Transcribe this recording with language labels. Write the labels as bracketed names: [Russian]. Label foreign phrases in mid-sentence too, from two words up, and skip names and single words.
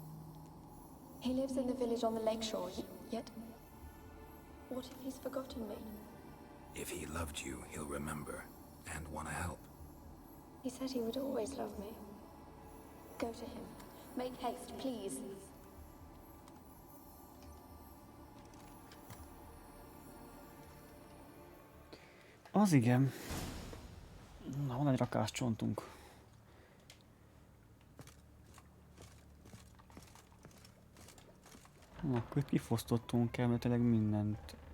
[English] He lives in the village on the lakeshore, yet... What if he's forgotten me? If he loved you, he'll remember. And want to help. He said he would always love me. Go to him. Make haste, please. [Hungarian] Az igen. Na, van egy rakás csontunk. Na, akkor kifosztottunk elméletileg mindent.